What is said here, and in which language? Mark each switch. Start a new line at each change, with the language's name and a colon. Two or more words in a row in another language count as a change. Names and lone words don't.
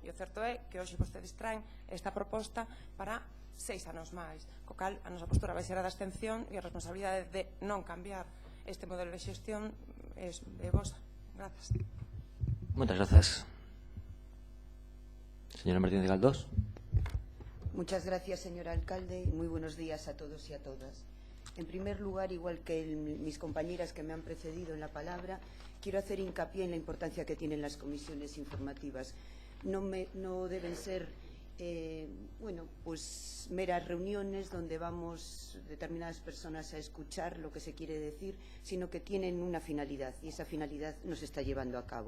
Galician: E o certo é que hoxe vostedes traen esta proposta para 6 anos máis, co cal a nosa postura vai ser a da abstención e a responsabilidade de non cambiar este modelo de xestión é vosa. Grazas. Moitas grazas. Señora Martínez Galdós.
Spanish: Muchas gracias, señor alcalde, y muy buenos días a todos y a todas. En primer lugar, igual que mis compañeras que me han precedido en la palabra, quiero hacer hincapié en la importancia que tienen las comisiones informativas. No deben ser pues meras reuniones donde vamos determinadas personas a escuchar lo que se quiere decir, sino que tienen una finalidad, y esa finalidad nos está llevando a cabo.